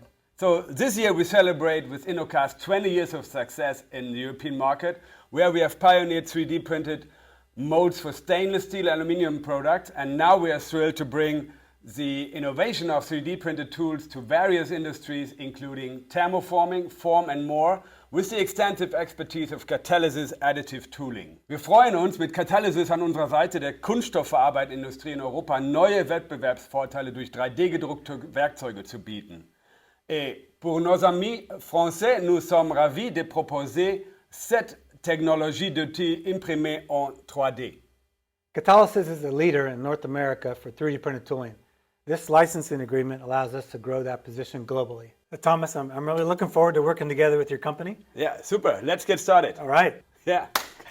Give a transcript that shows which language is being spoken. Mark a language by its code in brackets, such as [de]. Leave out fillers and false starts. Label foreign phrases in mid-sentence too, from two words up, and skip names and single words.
[en] So this year we celebrate with InnoCast 20 years of success in the European market, where we have pioneered 3D printed molds for stainless steel aluminum products, and now we are thrilled to bring the innovation of 3D printed tools to various industries, including thermoforming, form and more, with the extensive expertise of Catalysis Additive Tooling. [de] Wir freuen uns, mit Catalysis an unserer Seite der Kunststoffverarbeitungsindustrie in Europa neue Wettbewerbsvorteile durch 3D-gedruckte Werkzeuge zu bieten. [fr] Et pour nos amis français, nous sommes ravis de proposer cette technologie d'outils imprimés en 3D. [en] Catalysis is a leader in North America for 3D printed tooling. This licensing agreement allows us to grow that position globally. Thomas, I'm really looking forward to working together with your company. Yeah, super. Let's get started. All right. Yeah.